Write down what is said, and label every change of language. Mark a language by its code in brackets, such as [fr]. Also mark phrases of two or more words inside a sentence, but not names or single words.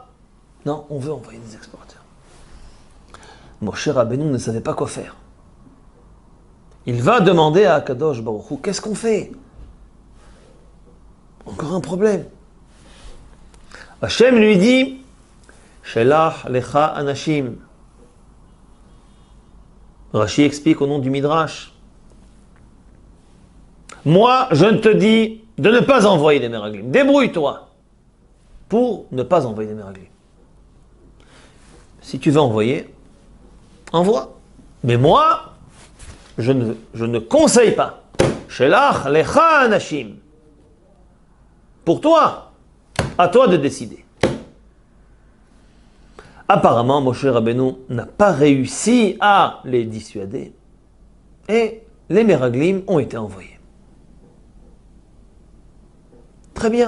[fr] Non, on veut envoyer des explorateurs. Moshe Rabbeinu ne savait pas quoi faire. Il va demander à [he] הקדוש ברוך הוא, [fr] qu'est-ce qu'on fait? Encore un problème. Hachem lui dit, [he] שלח לך אנשים. [fr] Rashi explique au nom du Midrash, moi, je te dis de ne pas envoyer des Meraglim. Débrouille-toi pour ne pas envoyer des Meraglim. Si tu veux envoyer, envoie. Mais moi, je ne conseille pas. [he] שלח לך אנשים. [fr] Pour toi, à toi de décider. Apparemment, Moshe Rabbeinu n'a pas réussi à les dissuader. Et les Meraglim ont été envoyés. Très bien.